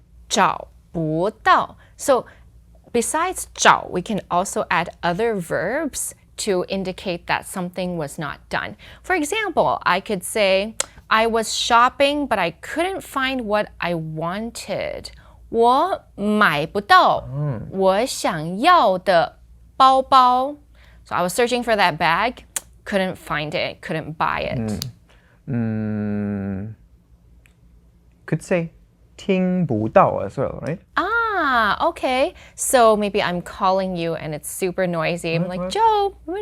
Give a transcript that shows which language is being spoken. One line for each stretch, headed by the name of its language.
Chinese: 找不到.
English: So besides 找, we can also add other verbs to indicate that something was not done. For example, I could say, I was shopping, but I couldn't find what I wanted.
Chinese: 我买不到我想要的包包。
English: So I was searching for that bag, couldn't find it, couldn't buy it. Could say 听不到 as well, right? Ah, okay. So maybe I'm calling you and it's super noisy. I'm like, Joe.